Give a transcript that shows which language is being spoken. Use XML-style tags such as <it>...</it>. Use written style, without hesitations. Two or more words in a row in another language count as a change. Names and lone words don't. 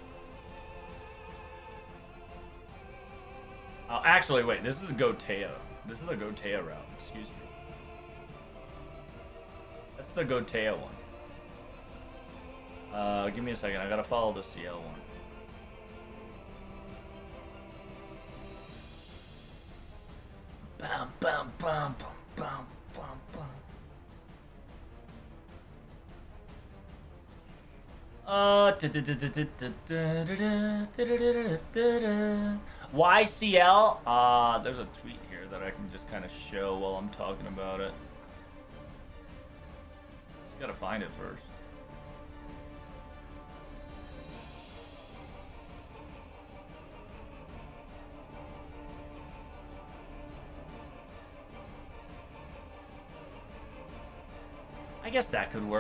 <en>Oh, actually, wait. This is a Gotea. This is a Gotea route. Excuse me. That's the Gotea one. Give me a second. I gotta follow the CL one. Bam, bam, bam, bam, bam, bam, YCL? There's a tweet here that I can just kind of show while I'm talking about it. Just gotta find it first. I guess that could work.</en>